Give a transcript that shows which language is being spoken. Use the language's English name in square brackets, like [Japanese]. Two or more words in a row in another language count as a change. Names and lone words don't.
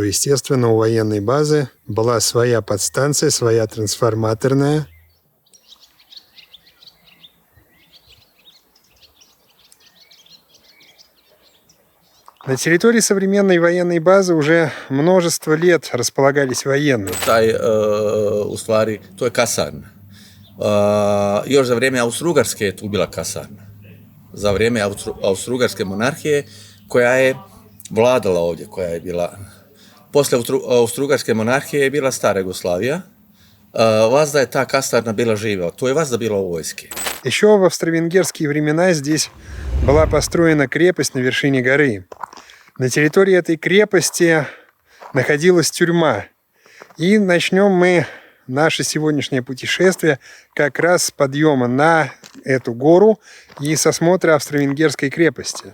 [Russian] Естественно, у военной базы была своя подстанция, своя трансформаторная. На территории современной военной базы уже множество лет располагались военные. [Bosnian] U stvari, to je kasarna. Još za vrijeme Austro-Ugarske je tu bila kasarna. Za vrijeme Austro-Ugarske monarhije koja je vladala ovdje, koja je bila... Poslije Austro-Ugarske monarhije je bila stara Jugoslavija. Vazda je ta kasarna bila živa. Tu je vazda bilo u vojske. [Russian] Еще в австро-венгерские времена здесь была построена крепость на вершине горы. На территории этой крепости находилась тюрьма. И начнем мы наше сегодняшнее путешествие как раз с подъема на эту гору и с осмотра австро-венгерской крепости.